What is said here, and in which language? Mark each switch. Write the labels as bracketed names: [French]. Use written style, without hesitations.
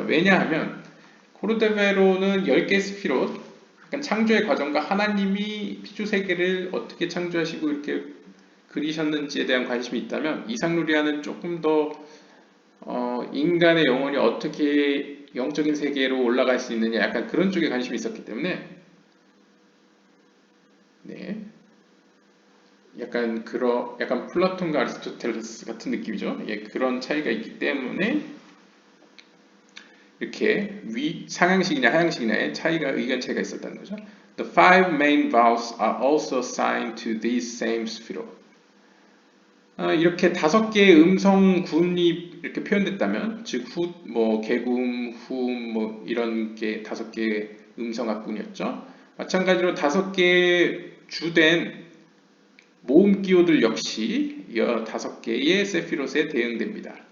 [Korean] 왜냐하면 코르데베로는 10개 스피롯, 약간 창조의 과정과 하나님이 피조세계를 어떻게 창조하시고 이렇게 그리셨는지에 대한 관심이 있다면 이상루리아는 조금 더 인간의 영혼이 어떻게 영적인 세계로 올라갈 수 있느냐 약간 그런 쪽에 관심이 있었기 때문에 네. 약간 플라톤과 아리스토텔레스 같은 느낌이죠. 예, 그런 차이가 있기 때문에 이렇게 상향식이냐 하향식이냐의 의견 차이가 있었다는 거죠. [English] The five main vowels are also assigned to these same sphirot. [Korean] 이렇게 5개의 음성군이 이렇게 표현됐다면, 즉 개굼, 후음, 이런 게 5개의 음성학군이었죠. 마찬가지로 5개의 주된 모음 기호들 역시 5개의 세피롯에 대응됩니다.